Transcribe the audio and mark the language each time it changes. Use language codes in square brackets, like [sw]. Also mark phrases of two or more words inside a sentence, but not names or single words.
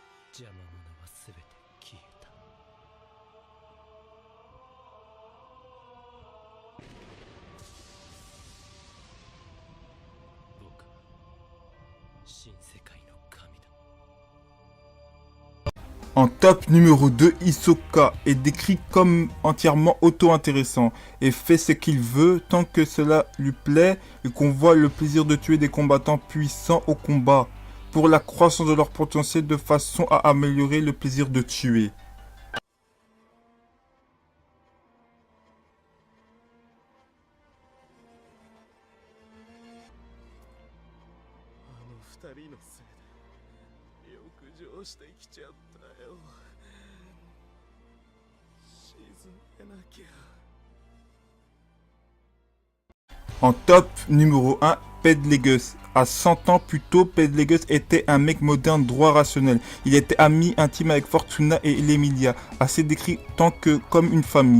[ja] 邪魔者は全て消えた。僕は新世界の神だ。 [fr] En top numéro 2, Hisoka est décrit comme entièrement auto-intéressant et fait ce qu'il veut tant que cela lui plaît et qu'on voit le plaisir de tuer des combattants puissants au combat pour la croissance de leur potentiel de façon à améliorer le plaisir de tuer. [ja] 二人のせいで欲情してきちゃったよ。沈めなきゃ。 [fr] En top numéro 1, Pedlegus. À 100 ans plus tôt, Pedlegus était un mec moderne droit rationnel. Il était ami intime avec Fortuna et l'Emilia, assez décrit tant que comme une famille.